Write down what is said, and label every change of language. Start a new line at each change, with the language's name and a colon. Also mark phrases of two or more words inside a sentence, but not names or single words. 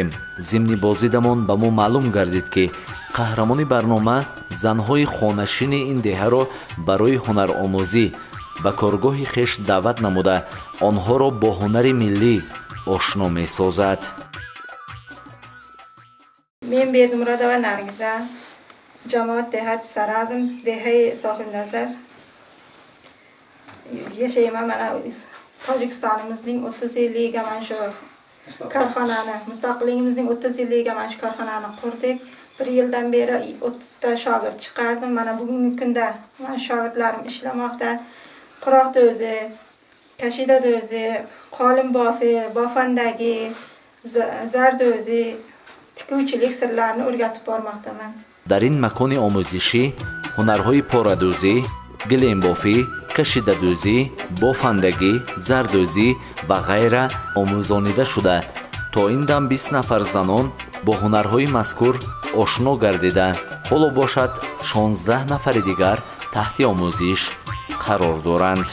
Tajik: зимни бозидамон ба мо маълум гардид ки қаҳрамони барнома занҳои хонашини ин деҳаро барои ҳунаромӯзӣ ба коргоҳи хеш даъват намуда, онҳоро бо ҳунари миллӣ ошно месозад.
Uzbek: мен Бердимурадова Наргиза, ҷамоат деҳати Саразм, деҳаи соҳибназар yashayman. Mana Tojikistonimizning 30 yilligiga mana shu korxonani, mustaqilligimizning 30 yilligiga mana shu korxonani qurdik. 1 yildan beri 30 ta shogird chiqardim. Mana bugungi kunda mana shogirdlarim ishlamoqda. Quroqda o'zi, Kashidada o'zi, qolim bofi, bofandagi, zarda o'zi tikuvchilik sirlarini o'rgatib bormoqdaman.
Tajik: дар ин макони омӯзишӣ ҳунарҳои порадӯзӣ, гиленбофӣ, кашидадӯзӣ, бофандагӣ, зардӯзӣ ва ғайра омӯзонида шуда, то ин дам 20 нафар занон бо ҳунарҳои мазкур ошно гардида, ҳоло бошад 16 нафари дигар таҳти омӯзиш қарор доранд.